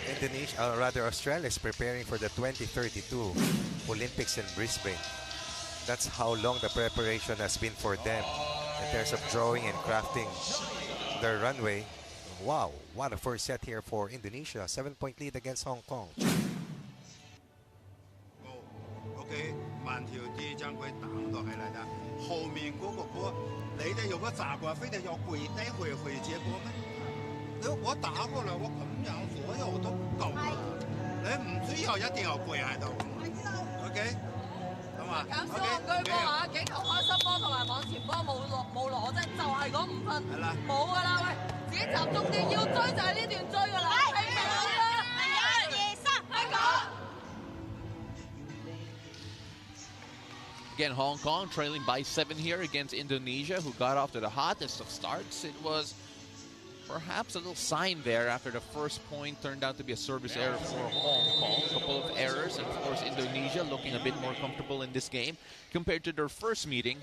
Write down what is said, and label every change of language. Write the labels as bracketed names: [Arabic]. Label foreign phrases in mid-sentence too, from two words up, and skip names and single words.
[English] Australia is preparing for the 2032 Olympics in Brisbane. That's how long the preparation has been for them in terms of drawing and crafting their runway. Wow, what a first set here for Indonesia. 7-point lead against Hong Kong. [Cantonese] OK，慢條啲將佢擋到起嚟啦。後面嗰個波，你哋有個習慣，非得要跪低回接波咩？我打過嚟，我咁樣所有都夠啦。你唔需要一定要跪喺度。OK，咁啊。減少戇居波啊！幾球開心波同埋網前波冇攞啫，就係嗰5分。係啦，冇噶啦，喂，自己集中啲，要追就係呢段追噶啦。係咪啊？係1、2、3，香港。 [English] Again, Hong Kong trailing by 7 here against Indonesia, who got off to the hottest of starts. It was perhaps a little sign there after the first point turned out to be a service error for Hong Kong. A couple of errors, and of course Indonesia looking a bit more comfortable in this game compared to their first meeting.